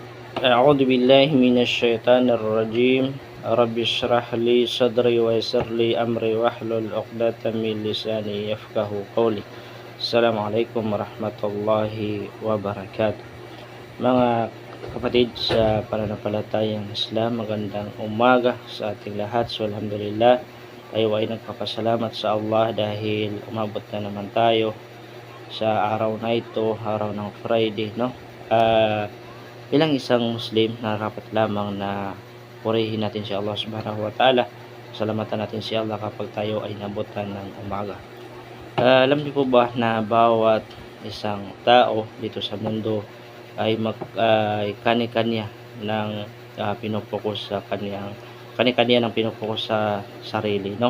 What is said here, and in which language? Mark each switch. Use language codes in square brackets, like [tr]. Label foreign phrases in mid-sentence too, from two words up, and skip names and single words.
[ar] أعوذ بالله من الشيطان الرجيم. رب اشرح لي صدري ويسر لي أمري واحلل عقدة من لساني يفقه قولي. السلام عليكم ورحمة الله وبركاته. [tl] Mga kapatid sa pananampalatayang Islam, magandang umaga sa ating lahat. So alhamdulillah, tayo ay nagpapasalamat sa Allah dahil umabot na naman tayo sa araw na ito, araw ng Friday, no? Bilang isang Muslim, nararapat lamang na purihin natin si Allah [ar] سبحانه وتعالى. [tl] Salamatan natin si Allah kapag tayo ay nabutan ng umaga. Alam niyo po ba na bawat isang tao dito sa mundo ay kani-kanya ng pinopokus sa kani-kanya ng pinopokus sa sarili, no?